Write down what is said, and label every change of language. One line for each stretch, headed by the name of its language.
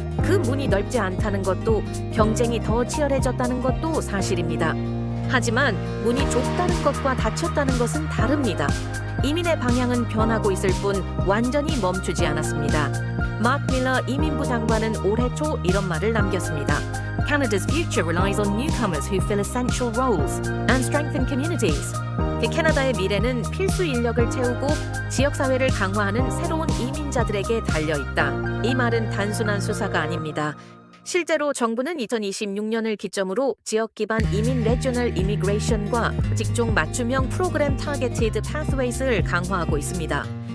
Korean: 그 문이 넓지 않다는 것도 경쟁이 더 치열해졌다는 것도 사실입니다. 하지만 문이 좁다는 것과 닫혔다는 것은 다릅니다. 이민의 방향은 변하고 있을 뿐 완전히 멈추지 않았습니다. 마크 밀러 이민부 장관은 올해 초 이런 말을 남겼습니다.
English: Canada's future relies on newcomers who fill essential roles and strengthen communities.
Korean: 캐나다의 미래는 필수 인력을 채우고 지역사회를 강화하는 새로운 이민자들에게 달려있다. 이 말은 단순한 수사가 아닙니다. 실제로 정부는 2026년을 기점으로 지역 기반 이민 레저널 이미그레이션과 직종 맞춤형 프로그램 타겟티드 파스웨이스를 강화하고 있습니다.